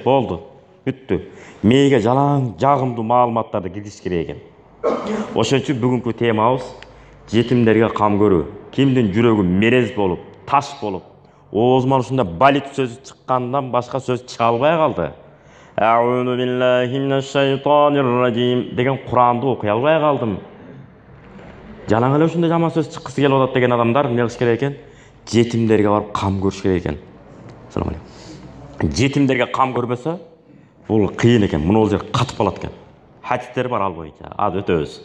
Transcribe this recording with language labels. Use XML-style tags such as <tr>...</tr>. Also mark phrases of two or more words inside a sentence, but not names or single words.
<ky>Болду. Бүттү. Мээге жалаң жагымдуу маалыматтарды киргизиш керек экен. Ошон үчүн бүгүнкү темабыз жетимдерге кам көрүү. Кимдин жүрөгү мерез болуп, таш болуп, оозунан ушунда балит сөзү чыккандан башка сөз чыга албай калды.</ky> <ar>أعوذ بالله من الشيطان الرجيم</ar> <ky>деген Куранды окуй албай калдым. Жалаң эле ушундай жаман сөз чыккысы келип атат деген адамдар эмне кылыш керек экен? Жетимдерге барып кам көрүш керек экен.</ky> <ar>السلام عليكم.</ar> <ky>Жетимдерге кам көрбөсө, бул кыйын экен. Муну ол жер катып калат экен. Хадистер бар ал боюнча. Az өтөбүз.</ky>